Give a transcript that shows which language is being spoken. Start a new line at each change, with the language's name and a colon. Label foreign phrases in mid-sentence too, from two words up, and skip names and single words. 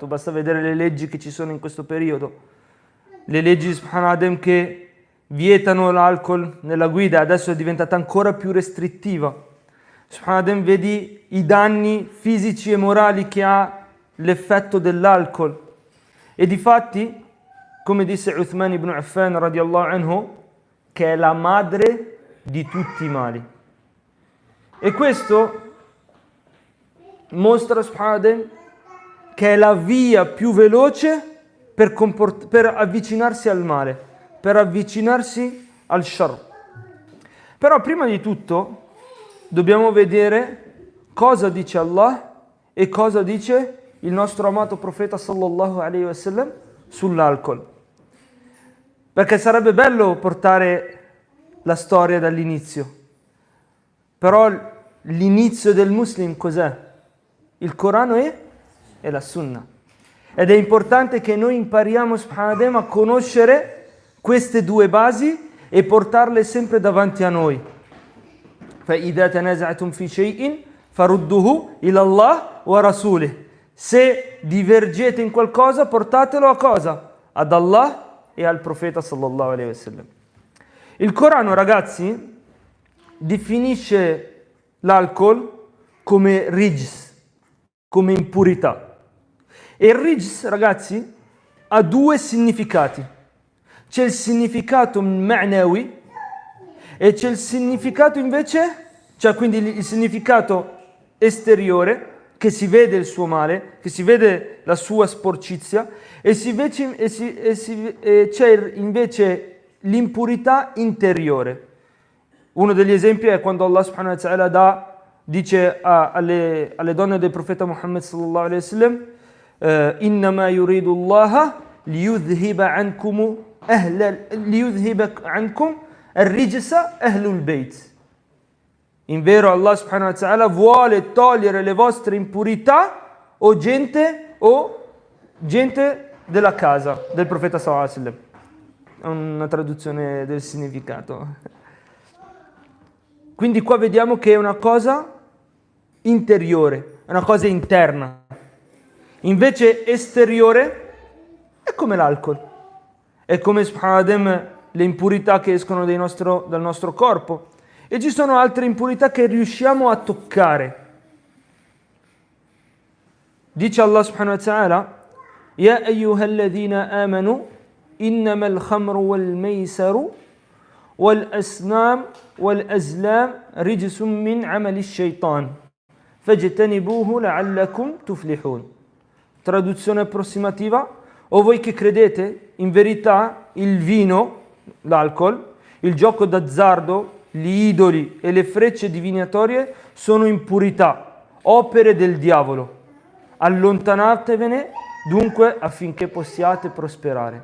Italian: Basta vedere le leggi che ci sono in questo periodo. Le leggi subhanallah che vietano l'alcol nella guida, adesso è diventata ancora più restrittiva. Subhanallah, vedi i danni fisici e morali che ha l'effetto dell'alcol. E difatti, come disse Uthman ibn Affan
Arabic: رضي الله عنه,
Italian: che è la madre di tutti i mali. E questo mostra, subhanallah, che è la via più veloce per avvicinarsi al male, per avvicinarsi al shar. Però prima di tutto dobbiamo vedere cosa dice Allah e cosa dice il nostro amato profeta
Arabic: صلى الله عليه وسلم
Italian: sull'alcol. Perché sarebbe bello portare la storia dall'inizio. Però l'inizio del muslim cos'è? Il Corano e la Sunna. Ed è importante che noi impariamo, subhanallah, a conoscere queste due basi e portarle sempre davanti a noi.
Arabic: فَإِذَا تَنَازَعْتُمْ فِي شَيْءٍ فَرُدُّهُ إِلَى اللَّهِ وَرَسُولِهِ.
Italian: Se divergete in qualcosa, portatelo a cosa? Ad Allah e al profeta
Arabic: صلى الله عليه وسلم.
Italian: Il Corano, ragazzi, definisce l'alcol come rijs, come impurità. E il rijs, ragazzi, ha due significati. C'è il significato ma'nawi e c'è il significato invece, cioè quindi il significato esteriore, che si vede il suo male, che si vede la sua sporcizia, e c'è invece l'impurità interiore. Uno degli esempi è quando Allah
Arabic: سبحانه وتعالى
Italian: dice alle donne del profeta Muhammad
Arabic: صلى الله عليه وسلم: إنما يريد الله ليذهب عنكم الرجس أهل البيت.
Italian: In vero, Allah
Arabic: سبحانه وتعالى
Italian: vuole togliere le vostre impurità o gente della casa del profeta
Arabic: صلى الله عليه وسلم.
Italian: È una traduzione del significato. Quindi qua vediamo che è una cosa interiore, è una cosa interna. Invece esteriore è come l'alcol, è come subhanallah le impurità che escono dal nostro corpo. E ci sono altre impurità che riusciamo a toccare.
Arabic: Dice Allah سبحانه وتعالى: يا أيها الذين آمنوا إنما الخمر والميسر والأصنام والأزلام رجس من عمل الشيطان فاجتنبوه لعلكم تفلحون.
Italian: Traduzione approssimativa: o voi che credete, in verità il vino, l'alcol, il gioco d'azzardo, gli idoli e le frecce divinatorie sono impurità, opere del diavolo. Allontanatevene dunque affinché possiate prosperare.